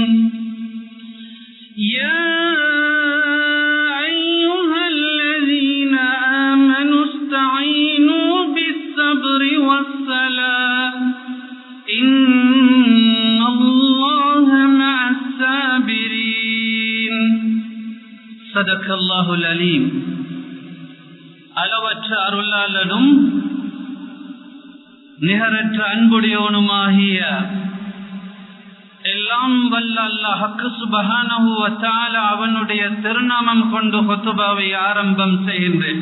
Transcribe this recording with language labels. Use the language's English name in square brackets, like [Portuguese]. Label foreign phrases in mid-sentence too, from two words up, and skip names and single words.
[Arabic] يا أيها الذين آمنوا استعينوا بالصبر والصلاة إن الله مع الصابرين صدق الله العليم [Tamil] அளவற்ற அருளாளனும் நிகரற்ற அன்புடையவனுமாகிய எல்லாம் வல்ல அல்லாஹ் [Arabic] سبحانه وتعالى [Tamil] அவனுடைய திருநாமம் கொண்டு குத்பாவை ஆரம்பம் செய்கின்றேன்.